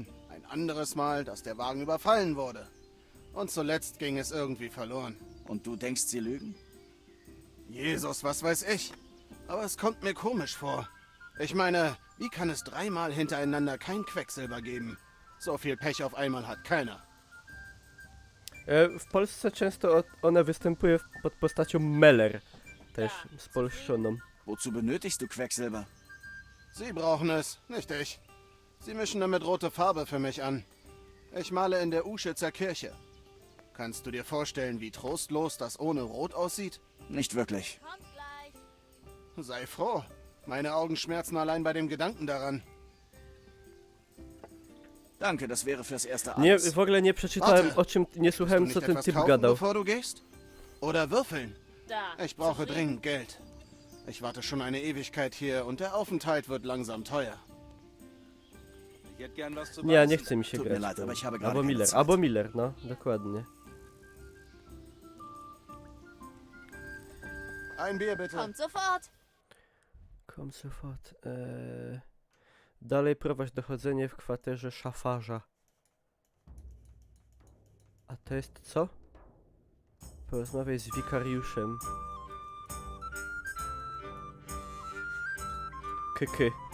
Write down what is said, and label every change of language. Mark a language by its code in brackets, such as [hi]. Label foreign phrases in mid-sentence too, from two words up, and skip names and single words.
[de] Ein anderes Mal, dass der Wagen überfallen wurde. Und zuletzt ging es irgendwie verloren. Und du denkst, sie lügen? Jesus, was weiß ich. Aber es kommt mir komisch vor. Ich meine, wie kann es 3 Mal hintereinander kein Quecksilber geben? So viel Pech auf einmal hat keiner. [pl] W Polsce często ona występuje pod postacią Meller. Też spolszczoną. [de] Wozu benötigst du Quecksilber? Sie brauchen es, nicht ich. Sie mischen damit rote Farbe für mich an. Ich male in der Uschitzer Kirche. Kannst du dir vorstellen, wie trostlos das ohne Rot aussieht? Nicht wirklich. Kommt gleich. Sei froh. Meine Augen schmerzen allein bei dem Gedanken daran. Danke, das wäre fürs Erste [pl] Nie, [de] alles. [pl] w ogóle nie przeczytałem [de] Warte. [pl] o czym, nie słuchałem [de] Willst [pl] co [de] du nicht [pl] ten [de] etwas [pl] typ [de] kaufen, [pl] gadał. [de] bevor du gehst? Oder würfeln? Da. Ich brauche [pl] zufrieden? [de] dringend Geld. Ich warte schon eine Ewigkeit hier und der Aufenthalt wird langsam teuer. Ich hätte gern was zu [pl] Nie, [de] beißen. [pl] nie chce mi się [de] Tut mir [pl] grać. [de] leid, [pl] w to. [de] aber ich habe gerade [pl] Albo [de] keine [pl] Miller, [de] Zeit. [pl] albo Miller, no, dokładnie. [de] Ein Bier bitte. Kommt sofort. Kom sofort. [pl] Dalej prowadź dochodzenie w kwaterze szafarza. A to jest co? Porozmawiaj z wikariuszem. Kyky.